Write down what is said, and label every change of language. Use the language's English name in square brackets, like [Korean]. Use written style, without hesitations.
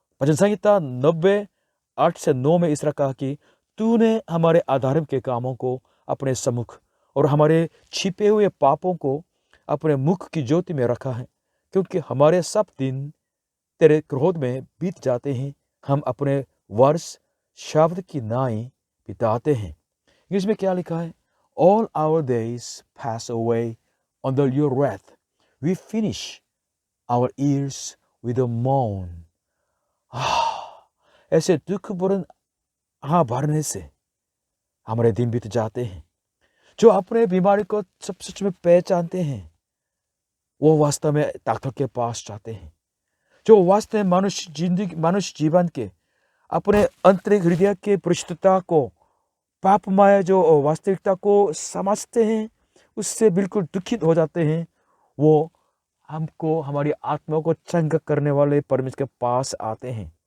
[Hindi] भजन संहिता 90:8-9 में इस तरह कहा कि तूने हमारे अधर्म के कामों को अपने सम्मुख और हमारे छिपे हुए पापों को अपने मुख की ज्योति में रखा है। क्योंकि हमारे सब दिन तेरे क्रोध में बीत जाते हैं, हम अपने वर्ष शब्द की नाई बिताते हैं। इंग्लिश में क्या लिखा है? [English] All our days pass away under your wrath. We finish our years with a moan. [Hindi] ऐसे दुख भरन भरने से हमारे दिन बीत जाते हैं। जो अपने बीमारी को सब सच में पहचानते हैं वो वास्तव में डॉक्टर के पास जाते हैं। जो वास्तव में मनुष्य जीवन के अपने आंतरिक हृदय के पृष्ठता को, पापमय जो वास्तविकता को समझते हैं, उससे बिल्कुल दुखित हो जाते हैं, वो हमको, हमारी आत्मा को चंगा करने वाले परमेश्वर के पास आते हैं।